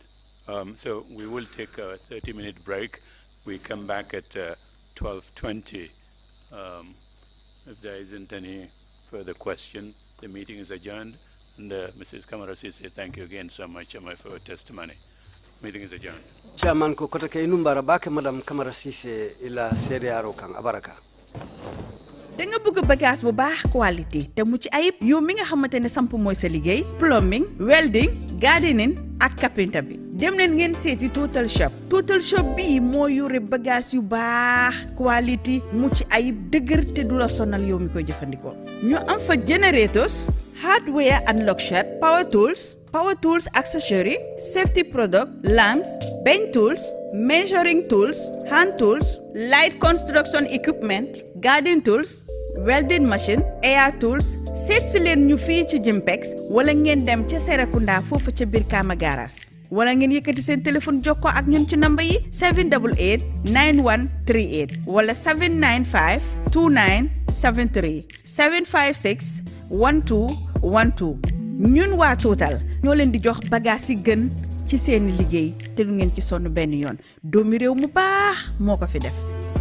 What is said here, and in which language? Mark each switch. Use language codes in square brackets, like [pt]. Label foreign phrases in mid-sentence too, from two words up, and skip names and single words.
[en] So we will take a 30-minute break. We come back at 12:20. If there isn't any further question, the meeting is adjourned. And Mrs. CAMARA Sise, thank you again so much for your testimony. Meeting is adjourned. Chairman ko kotake inumbara bake Madam CAMARA Sise ila sede aro kang abaraka. [wo] Da nga bëgg bagage bu baax qualité te mu ci ayib yow mi nga xamantene samp moy sa liggéey [en] plumbing welding gardening [wo] ak carpenter bi dem leen ngeen seeti Total Shop bi moo yore bagage yu baax qualité mu ci ayib dëgër te du la sonal yow mi koy jëfandikoo ñu am fa [en] generators hardware and lockshed power tools accessory safety product lamps bench tools measuring tools hand tools light construction equipment garden tools welding machine air tools [wo] seet si leen ñu fii ci Jimpex wala ngeen dem ca Serekunda foofu ca biir Kama Garas wala ngeen yëkkati seen téléphone jokkoo ak ñun ci number yi 788 9138 wala 795 2973 756 1212 ñun waa Total ñoo leen di jox bagage yi gën ci seen liggéey te du ngeen ci sonn benn yoon doomi réew mu baax moo ko fi def